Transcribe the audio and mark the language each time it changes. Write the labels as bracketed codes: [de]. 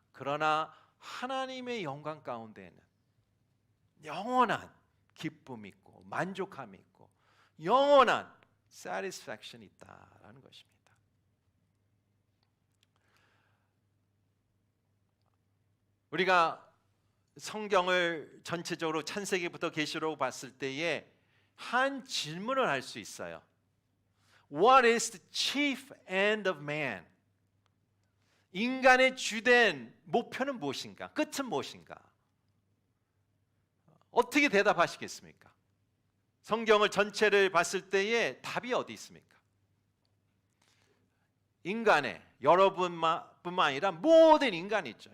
[ko] 그러나 하나님의 영광 가운데에는 영원한 기쁨이 있고 만족함이 있고 영원한 satisfaction이 있다라는 것입니다. 우리가 성경을 전체적으로 창세기부터 계시록 봤을 때에 한 질문을 할 수 있어요. [en] What is the chief end of man? [ko] 인간의 주된 목표는 무엇인가? 끝은 무엇인가? 어떻게 대답하시겠습니까? 성경을 전체를 봤을 때에 답이 어디 있습니까? 인간의 여러분뿐만 아니라 모든 인간이 있죠.